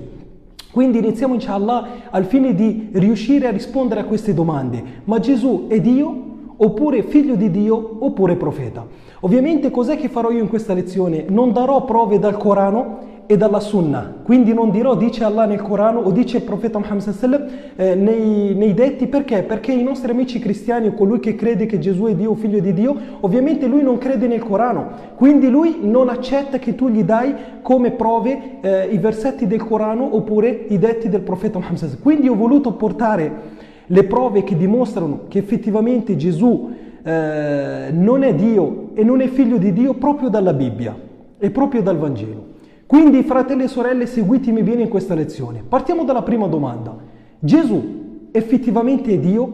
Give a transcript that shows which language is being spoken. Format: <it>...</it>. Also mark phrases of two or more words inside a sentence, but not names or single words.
<it>Quindi iniziamo inshallah al fine di riuscire a rispondere a queste domande. Ma Gesù è Dio oppure figlio di Dio oppure profeta? Ovviamente cos'è che farò io in questa lezione? Non darò prove dal Corano e dalla Sunna, quindi non dirò dice Allah nel Corano o dice il profeta Muhammad</it> <ar>صلى الله عليه وسلم</ar> <it>nei detti. Perché? Perché i nostri amici cristiani o colui che crede che Gesù è Dio o figlio di Dio, ovviamente lui non crede nel Corano, quindi lui non accetta che tu gli dai come prove i versetti del Corano oppure i detti del profeta Muhammad</it> <ar>صلى الله عليه وسلم.</ar> <it>Quindi ho voluto portare le prove che dimostrano che effettivamente Gesù non è Dio e non è figlio di Dio proprio dalla Bibbia e proprio dal Vangelo. Quindi, fratelli e sorelle, seguitemi bene in questa lezione. Partiamo dalla prima domanda. Gesù effettivamente è Dio?</it>